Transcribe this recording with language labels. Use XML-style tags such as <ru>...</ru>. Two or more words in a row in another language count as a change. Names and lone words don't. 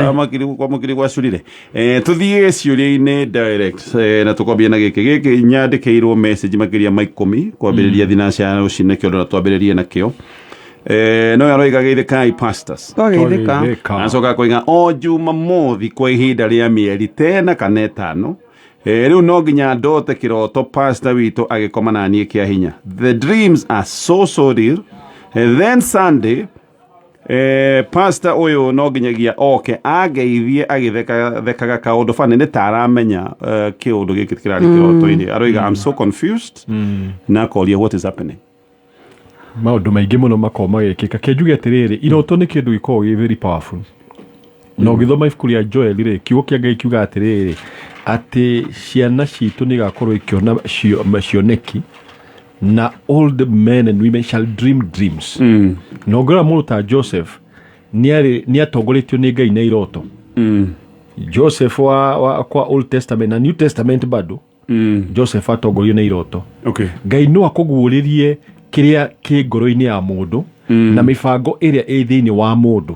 <ki>kwa mukiri gwacurire tuthie ciuria-inĩ direct na tukwambia na gĩkĩ nyandĩkĩirwo message makiria ma 10 kwambĩrĩria thinacara ya rũcinĩ kĩondo twambĩrĩrie nakĩo no yaroiga geithĩkai pastors acoka koiga o Jumamothi kwa ihinda rĩa mĩeri 10 kana 5 rĩu no nginya ndote kĩroto pastor witũ agĩkoma na niĩ kĩa hinya.</ki> <en>The dreams are so real. Then Sunday</en> <ki>pastor uyu no nginyagia ageithie agithekaga kaundu fane ni taramenya kiundu giki kirari kiroto-ini aroiga</ki> <en>I'm so confused</en> <ki>na koria</ki> <en>what is happening</en> <ki>maundu maingi muno makoma gikika kenjuge atiriri iroto ni kindu giko</ki> <en>very powerful</en> <ki>no githoma ibuku ria Joel ri kiugo kia Ngai kiuga atiriri ati ciana citu ni gakorwo ikiona cioneki na</ki> <en>old men and women shall dream dreams.</en> <ki>No ngora mundu ta Joseph ni atongoretio ni Ngai na iroto. Joseph wa kwa Old Testament na New Testament bado. Joseph atongorio na iroto. Okay. Ngai no akuguririe kiria ki ngoro-ini ya mundu na mifango iria ĩ thiini wa mundu.</ki>